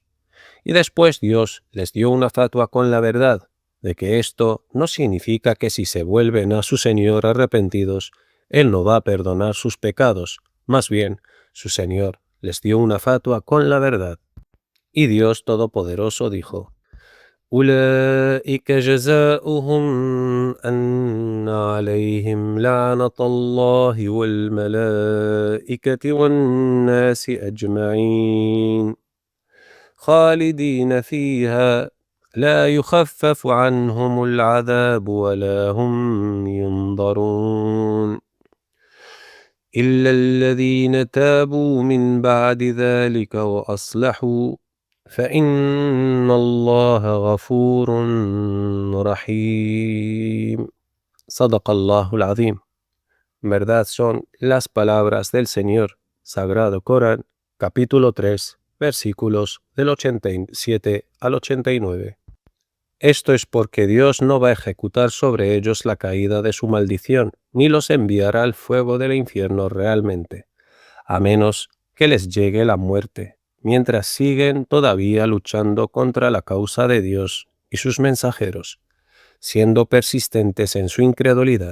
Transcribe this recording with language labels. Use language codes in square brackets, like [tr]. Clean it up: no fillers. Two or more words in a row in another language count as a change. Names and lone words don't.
[es] Y después Dios les dio una fatua con la verdad, de que esto no significa que si se vuelven a su Señor arrepentidos, Él no va a perdonar sus pecados. Más bien, su Señor les dio una fatua con la verdad. Y Dios Todopoderoso dijo: [ar] أولئك جزاؤهم أن عليهم لعنة الله والملائكة والناس أجمعين خالدين فيها لا يخفف عنهم العذاب ولا هم ينظرون إلا الذين تابوا من بعد ذلك وأصلحوا فإن الله غفور رحيم. صدق الله العظيم. [es] Verdad son las palabras del Señor, Sagrado Corán, capítulo 3, versículos del 87 al 89. Esto es porque Dios no va a ejecutar sobre ellos la caída de su maldición, ni los enviará al fuego del infierno realmente, a menos que les llegue la muerte, mientras siguen todavía luchando contra la causa de Dios y sus mensajeros, siendo persistentes en su incredulidad.